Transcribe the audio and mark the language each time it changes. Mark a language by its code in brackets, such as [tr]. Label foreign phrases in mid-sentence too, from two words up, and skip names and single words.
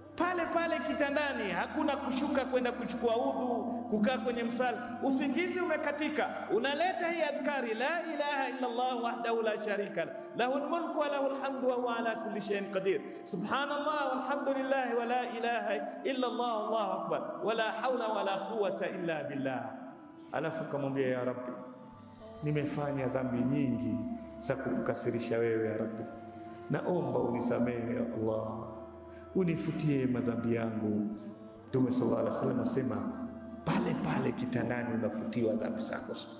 [sw] pale pale kitandani, hakuna kushuka kwenda kuchukua udhu, kukaa kwenye msala. Usingizi umekatika, unaleta hii adhkari, [ar] لا إله إلا الله وحده لا شريك له له الملك وله الحمد وهو على كل شيء قدير سبحان الله والحمد لله ولا إله إلا الله الله أكبر ولا حول ولا قوة إلا بالله. [sw] Alafu kamwambia, [ar] يا ربي, [sw] nimefanya dhambi nyingi za kukukasirisha wewe [ar] يا ربي, [sw] naomba unisamehe [ar] يا الله, [sw] unifutie madhambi yangu. Mtume [ar] صلى الله عليه وسلم [sw] asema pale pale kitandani unafutiwa dhambi zako zote.